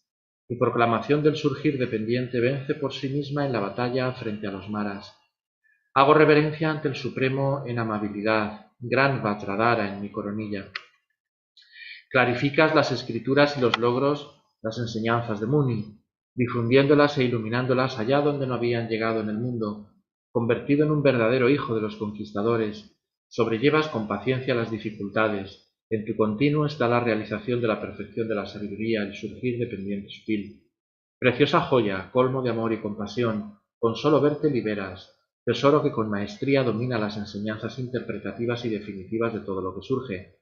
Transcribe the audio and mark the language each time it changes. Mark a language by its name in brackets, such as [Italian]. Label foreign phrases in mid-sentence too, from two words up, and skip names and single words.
[Spanish] Mi proclamación del surgir dependiente vence por sí misma en la batalla frente a los maras. Hago reverencia ante el Supremo en amabilidad, gran Vajradhara en mi coronilla. Clarificas las escrituras y los logros, las enseñanzas de Muni, difundiéndolas e iluminándolas allá donde no habían llegado en el mundo. Convertido en un verdadero hijo de los conquistadores, sobrellevas con paciencia las dificultades. En tu continuo está la realización de la perfección de la sabiduría, el surgir dependiente sutil. Preciosa joya, colmo de amor y compasión, con solo verte liberas, tesoro que con maestría domina las enseñanzas interpretativas y definitivas de todo lo que surge.